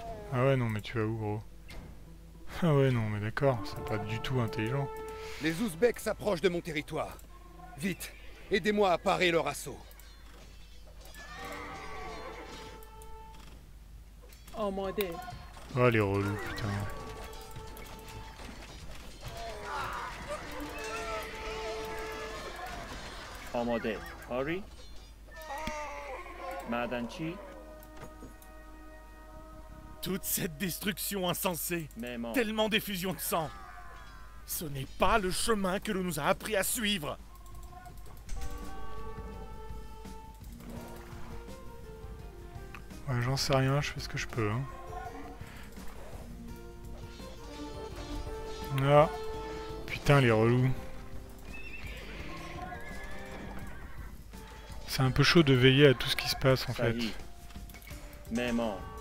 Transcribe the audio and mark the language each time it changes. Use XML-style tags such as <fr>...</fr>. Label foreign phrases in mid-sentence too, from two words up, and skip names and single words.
<fr>Ah ouais, non, mais tu vas où, gros? Ah ouais, non, mais d'accord, c'est pas du tout intelligent. Les Ouzbeks s'approchent de mon territoire. Vite, aidez-moi à parer leur assaut.</fr> <fa>آماده.</fa> <fr>Oh, les relous, putain.</fr> <fa>آماده. آری. معدنچی.</fa> <fr>Toute cette destruction insensée,</fr> <fa>معمار.</fa> <fr>tellement d'effusions de sang. Ce n'est pas le chemin que l'on nous a appris à suivre. Ouais, j'en sais rien, je fais ce que je peux. Hein. Ah. Putain, les relous. C'est un peu chaud de veiller à tout ce qui se passe en fait.</fr> <fa>صحیح. معمار.</fa>